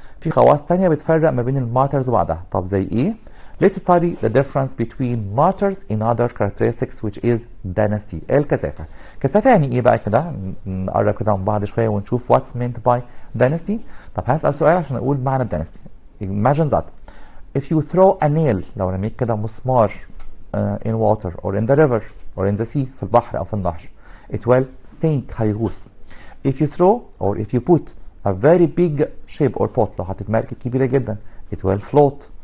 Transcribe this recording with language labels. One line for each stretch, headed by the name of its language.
Arabic: في خواص تانية بتفرق ما بين الماترز وبعضها. طب زي ايه؟
English: Let's study the difference between matters in other characteristics which is density.
Arabic: الكثافة. كثافة يعني ايه بقى كده؟ نقرب كده من بعض شوية ونشوف
English: what's meant by density.
Arabic: طب هسأل سؤال عشان أقول معنى density.
English: Imagine that if you throw a nail،
Arabic: لو رميت كده مسمار
English: in water or in the river or in the sea،
Arabic: في البحر أو في النهر،
English: it will sink،
Arabic: هيغوص.
English: if you throw or if you put a very big ship or pot،
Arabic: لو حطيت مركب كبيرة جدا،
English: it will float.